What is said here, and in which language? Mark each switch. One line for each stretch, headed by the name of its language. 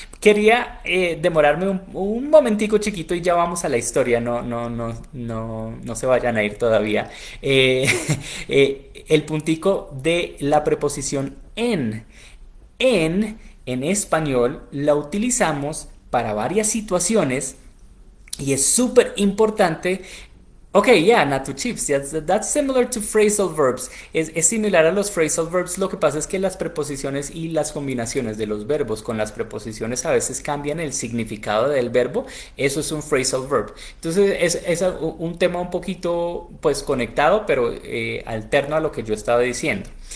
Spanish: Quería demorarme un momentico chiquito y ya vamos a la historia, no se vayan a ir todavía. El puntico de la preposición en. En español la utilizamos para varias situaciones y es súper importante.
English: Okay, yeah, not to chips. That's similar to phrasal verbs.
Spanish: Es similar a los phrasal verbs. Lo que pasa es que las preposiciones y las combinaciones de los verbos con las preposiciones a veces cambian el significado del verbo. Eso es un phrasal verb. Entonces es un tema un poquito pues conectado, pero alterno a lo que yo estaba diciendo.